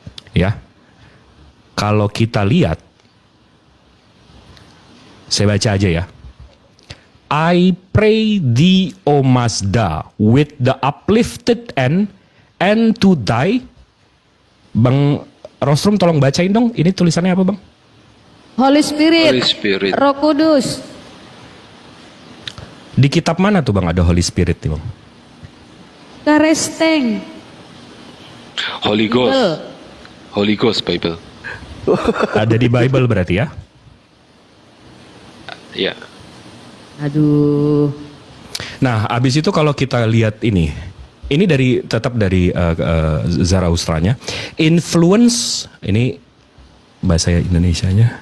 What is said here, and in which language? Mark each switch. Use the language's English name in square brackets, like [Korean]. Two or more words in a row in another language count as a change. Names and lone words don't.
[Indonesian] Ya. Kalau kita lihat, saya baca aja ya. [English] I pray thee, O Mazda, with the uplifted end, and to die. [Indonesian] Bang Rostrum tolong bacain dong, ini tulisannya apa Bang? [English] Holy Spirit, Holy Spirit. [Indonesian] Roh Kudus. Di kitab mana tuh Bang ada [English] Holy Spirit [Indonesian] nih Bang? Karesteng. [English] Holy Ghost. Bible. Holy Ghost Bible. [Indonesian] Ada di Bible berarti ya? Ya. Aduh. Nah, abis itu kalau kita lihat ini tetap dari Zaraustranya. Influence, ini bahasa Indonesianya.